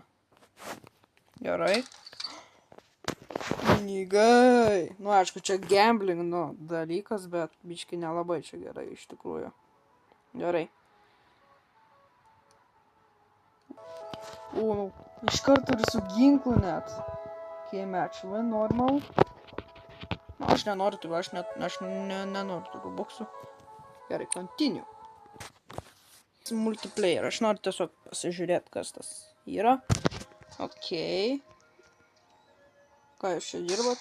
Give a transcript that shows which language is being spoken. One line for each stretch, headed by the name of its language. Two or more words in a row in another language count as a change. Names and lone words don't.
Lithuanian: Gerai. Pinigai. Nu, aišku, čia gambling, dalykas, bet biški nelabai čia gerai iš tikrųjų. Gerai. Iš karto ir su ginklu net.
English: Okay, match win, normal.
Lithuanian: Aš nenoriu tų, aš nenoriu tų boksų. Gerai, continue. Multiplayer, aš noriu tiesiog pasižiūrėti, kas tas yra. Okei. Ką jūs čia dirbat?